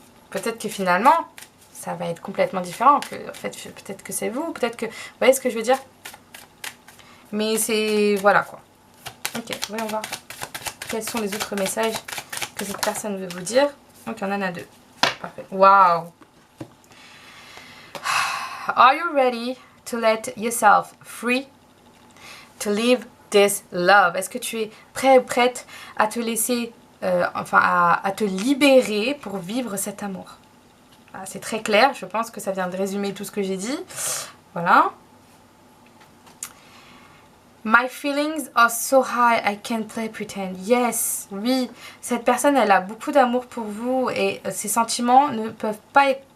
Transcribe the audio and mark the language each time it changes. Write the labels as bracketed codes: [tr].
[fr] Peut-être que finalement, ça va être complètement différent. En fait, peut-être que c'est vous, peut-être que... Vous voyez ce que je veux dire? Mais c'est... Voilà quoi. Ok, voyons voir. Quels sont les autres messages que cette personne veut vous dire? Donc il y en a deux. Parfait. Wow. [en] Are you ready to let yourself free? To live this love? [fr] Est-ce que tu es prêt ou prête à te laisser... à te libérer pour vivre cet amour? C'est très clair, je pense que ça vient de résumer tout ce que j'ai dit. Voilà. [en] My feelings are so high, I can't play pretend. Yes, [fr] oui, cette personne, elle a beaucoup d'amour pour vous et ses sentiments ne peuvent pas être...